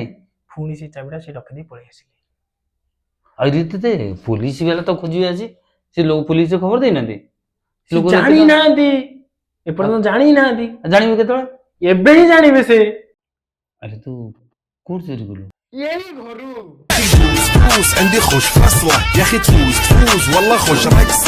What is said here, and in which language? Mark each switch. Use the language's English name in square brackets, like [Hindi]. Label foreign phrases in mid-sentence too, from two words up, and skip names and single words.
[Odia] ପୁଣି ସେ ଚାବିଟା ସେ ରଖିଦେଇ ପଳେଇ ଆସିଲି। ଆଉ ତତେ ପୋଲିସ ବାଲା ତ ଖୋଜିବେ ଆଜି। ସେ ଲୋକ ପୋଲିସ ଖବର ଦେଇନାହାନ୍ତି? ସେ ଲୋକ ଜାଣି ନାହାନ୍ତି, ଏପର୍ଯ୍ୟନ୍ତ ଜାଣି ନାହାନ୍ତି। ଜାଣିବୁ କେତେବେଳେ? ଏବେ ହିଁ ଜାଣିବେ ସେ। ଆରେ ତୁ କୋଉଠି ଚୋରି କଲୁ? ଏଇ ଘରୁ। [Arabic] تفوز عندي خوش فاصلة يا اخي تفوز والله خوش رقصة